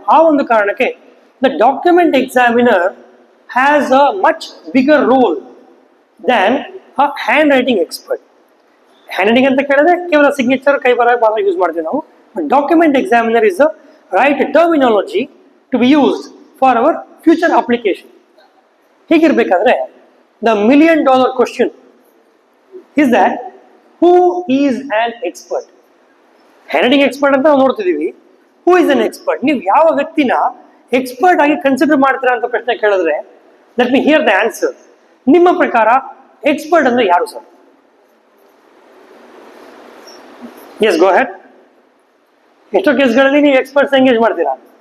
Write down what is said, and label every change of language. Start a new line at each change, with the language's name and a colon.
Kannada: ಆ ಒಂದು ಕಾರಣಕ್ಕೆ
English: The document examiner has a much bigger role than a handwriting expert.
Kannada: Hand writing ಅಂತ ಕೇಳಿದ್ರೆ ಕೇವಲ ಸಿಗ್ನೇಚರ್ ಕೈ ಬರ ಮಾತ್ರ ಯೂಸ್ ಮಾಡ್ತೀವಿ ನಾವು.
English: Document examiner is the right terminology to be used for our future application.
Kannada: ಹೀಗಿರ್ಬೇಕಾದ್ರೆ
English: The $1 million question is that who is an expert?
Kannada: Handwriting expert ಅಂತ ನಾವು ನೋಡ್ತಿದೀವಿ.
English: Who is an expert?
Kannada: ನೀವು ಯಾವ ವ್ಯಕ್ತಿನ ಎಕ್ಸ್ಪರ್ಟ್ ಆಗಿ ಕನ್ಸಿಡರ್ ಮಾಡ್ತೀರಾ ಅಂತ ಪ್ರಶ್ನೆ ಕೇಳಿದ್ರೆ,
English: Let me hear the answer.
Kannada: ನಿಮ್ಮ ಪ್ರಕಾರ ಎಕ್ಸ್ಪರ್ಟ್ ಅಂದ್ರೆ ಯಾರು ಸರ್?
English: Yes, go ahead.
Kannada: ಎಷ್ಟೋ ಕೇಸ್ಗಳಲ್ಲಿ ನೀವು ಎಕ್ಸ್ಪರ್ಟ್ಸ್ ಎಂಗೇಜ್ ಮಾಡ್ತೀರಾ.